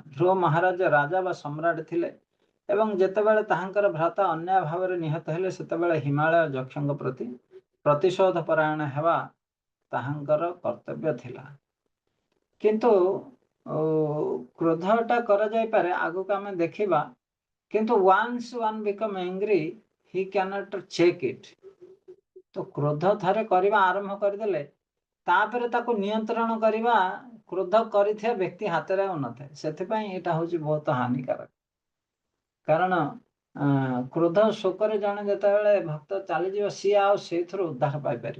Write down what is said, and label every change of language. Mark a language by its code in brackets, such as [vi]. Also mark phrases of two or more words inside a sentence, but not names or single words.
[or] ଧ୍ରୁବ ମହାରାଜ ରାଜା ବା ସମ୍ରାଟ ଥିଲେ ଏବଂ ଯେତେବେଳେ ତାହାଙ୍କର ଭ୍ରାତା ଅନ୍ୟାୟ ଭାବରେ ନିହତ ହେଲେ, ସେତେବେଳେ ହିମାଳୟ ଯକ୍ଷଙ୍କ ପ୍ରତି ପ୍ରତିଶୋଧ ପରାୟଣ ହେବା ତାହାଙ୍କର କର୍ତ୍ତବ୍ୟ ଥିଲା। କିନ୍ତୁ କ୍ରୋଧଟା କରାଯାଇପାରେ, ଆଗକୁ ଆମେ ଦେଖିବା, କିନ୍ତୁ [en] once one become angry he cannot check it। [or] ତ କ୍ରୋଧ ଥରେ କରିବା ଆରମ୍ଭ କରିଦେଲେ, ତାପରେ ତାକୁ ନିୟନ୍ତ୍ରଣ କରିବା କ୍ରୋଧ କରିଥିବା ବ୍ୟକ୍ତି ହାତରେ ଆଉ ନଥାଏ। ସେଥିପାଇଁ ଏଇଟା ହେଉଛି ବହୁତ ହାନିକାରକ। କାରଣ କ୍ରୋଧ ଶୋକରେ ଜଣେ ଯେତେବେଳେ ଭକ୍ତ ଚାଲିଯିବ, ସିଏ ଆଉ ସେଇଥିରୁ ଉଦ୍ଧାର ପାଇପାରିବ।